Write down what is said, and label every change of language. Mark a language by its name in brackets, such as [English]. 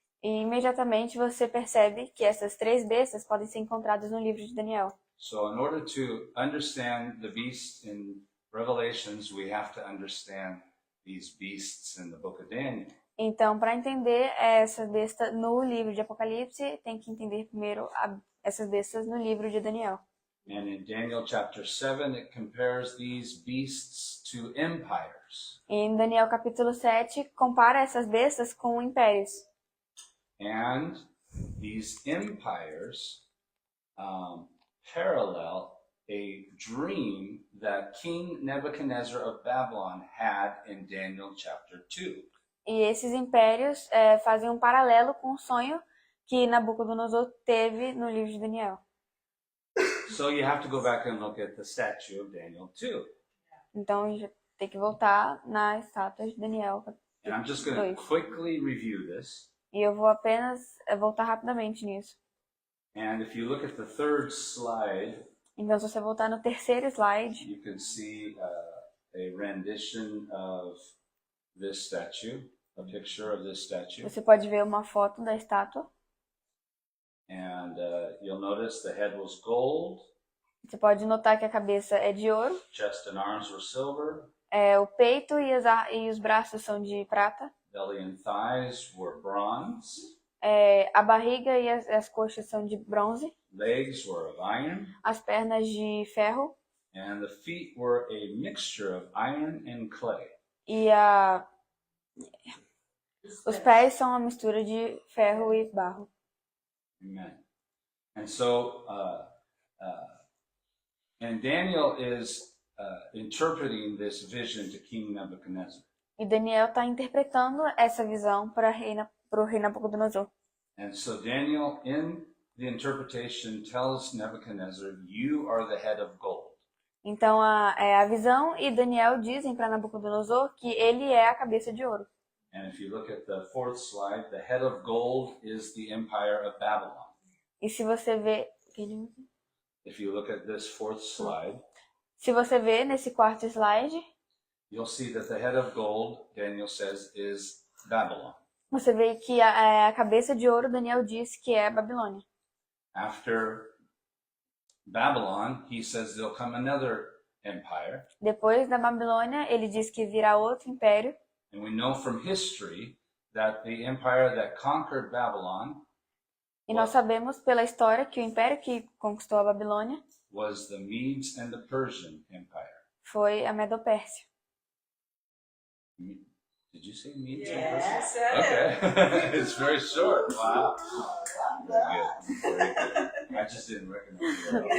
[Portuguese] E imediatamente você percebe que essas 3 bestas podem ser encontradas no livro de Daniel. [English] So in order to understand the beast in Revelations, we have to understand these beasts in the book of Daniel. [Portuguese] Então, para entender essa besta no livro de Apocalipse, tem que entender primeiro essas bestas no livro de Daniel. [English] And in Daniel chapter 7, it compares these beasts to empires. [Portuguese] Em Daniel capítulo 7, compara essas bestas com impérios. [English] And these empires parallel a dream that King Nebuchadnezzar of Babylon had in Daniel chapter 2. [Portuguese] E esses impérios fazem um paralelo com o sonho que Nabucodonosor teve no livro de Daniel. [English] So you have to go back and look at the statue of Daniel 2. [Portuguese] Então a gente tem que voltar na estátua de Daniel. [English] And I'm just going to quickly review this. [Portuguese] E eu vou apenas voltar rapidamente nisso. [English] And if you look at the third slide, [Portuguese] então se você voltar no terceiro slide, [English] you can see a rendition of this statue, a picture of this statue. [Portuguese] Você pode ver uma foto da estátua. [English] And you'll notice the head was gold. [Portuguese] Você pode notar que a cabeça é de ouro. [English] Chest and arms were silver. [Portuguese] O peito e os braços são de prata. [English] Belly and thighs were bronze. [Portuguese] A barriga e as coxas são de bronze. [English] Legs were of iron. [Portuguese] As pernas de ferro. [English] And the feet were a mixture of iron and clay. [Portuguese] E os pés são uma mistura de ferro e barro. [English] Amen. And so, and Daniel is interpreting this vision to King Nebuchadnezzar. [Portuguese] E Daniel está interpretando essa visão para o rei Nabucodonosor. [English] And so Daniel, in the interpretation, tells Nebuchadnezzar, "You are the head of gold." [Portuguese] Então, a visão e Daniel dizem para Nabucodonosor que ele é a cabeça de ouro. [English] And if you look at the fourth slide, the head of gold is the empire of Babylon. [Portuguese] E se você vê... [English] If you look at this fourth slide, [Portuguese] Se você vê nesse quarto slide, [English] you'll see that the head of gold, Daniel says, is Babylon. [Portuguese] você vê que a cabeça de ouro, Daniel diz que é a Babilônia. [English] After Babylon, he says there'll come another empire. [Portuguese] Depois da Babilônia, ele diz que virá outro império. [English] And we know from history that the empire that conquered Babylon [Portuguese] E nós sabemos pela história que o império que conquistou a Babilônia [English] was the Medes and the Persian Empire. [Portuguese] foi a Medopérsia. [English] Did you say Medes Yes. and Persian? Okay. It's very short. Wow. Very good. Very good. I just didn't recognize it.